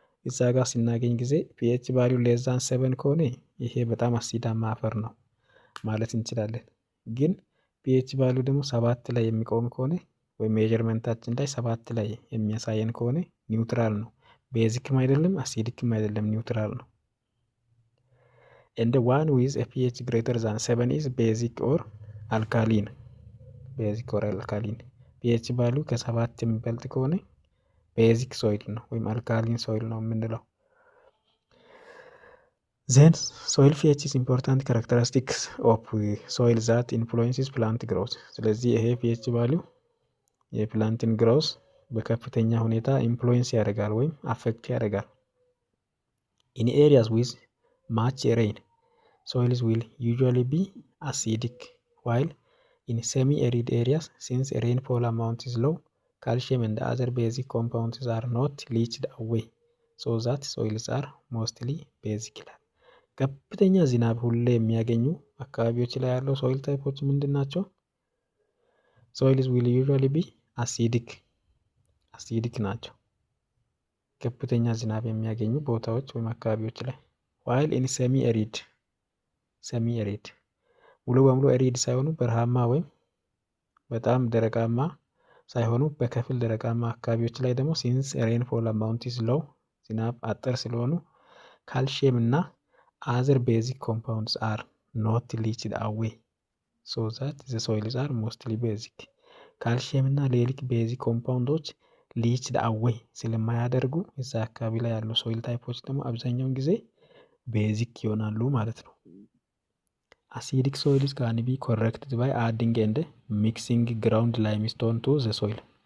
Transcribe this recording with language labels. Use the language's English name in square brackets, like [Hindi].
[Amharic] እዛ ጋር ስናገኝ ጊዜ ፒኤች ቫልዩ ሌስ ዛን 7 ከሆነ ይሄ በጣም አሲዳማ አፈር ነው ማለት እንችላለን። ግን ፒኤች ቫልዩ ደግሞ 7 ላይ የሚቆም ከሆነ ወይም ሜጀርመንታችን ላይ 7 ላይ የሚያሳየን ከሆነ ኒውትራል ነው። ቤዚክም አይደለም አሲዲክም አይደለም፣ ኒውትራል ነው። [English] and one with a pH greater than 7 is basic or alkaline. basic or alkaline pH [Amharic] ቫልዩ ከ7 የሚበልጥ ከሆነ ቤዚክ ሶይል ነው ወይም አልካሊን ሶይል ነው የምንለው። [English] then soil pH is important characteristics of soil that influences plant growth. [Amharic] ስለዚህ ይሄ pH ቫልዩ የፕላንትን ግሮስ በከፍተኛ ሁኔታ ኢንፍሉዌንስ ያደርጋል ወይም አፌክት ያደርጋል። [English] in areas with much rain, soils will usually be acidic, while in semi-arid areas, since rainfall amount is low, calcium and other basic compounds are not leached away, so that soils are mostly basic. [Amharic] ከፍተኛ ዝናብ ሁሌ የሚያገኙ አካባቢዎች ላይ ያለው ሶይል ታይፖች ምንድን ናቸው? [English] soils will usually be acidic [Amharic] ናቸው። ከፍተኛ ዝናብ የሚያገኙ ቦታዎች ወይም አካባቢዎች ላይ [English] while in semi-arid [Amharic] ሙሉ በሙሉ arid ሳይሆኑ በረሃማ ወይም በጣም ደረቃማ ሳይሆኑ በከፊል ደረቃማ አካባቢዎች ላይ ደግሞ [English] since rainfall amount is low [Amharic] ዝናብ አጠር ስለሆኑ ካልሲየም እና [English] other basic compounds are not leached away, so that the soils are mostly basic. [Amharic] ካልሲየም እና ሌሎች ቤዚክ ኮምፓውንዶች ሊችድ አዌይ ስለማያደርጉ እዛ አካባቢ ላይ ያሉ ሶይል ታይፖች ደግሞ አብዛኛውን ጊዜ ቤዚክ ይሆናሉ ማለት ነው። [English] acidic soils can be corrected by adding and mixing ground limestone to the soil.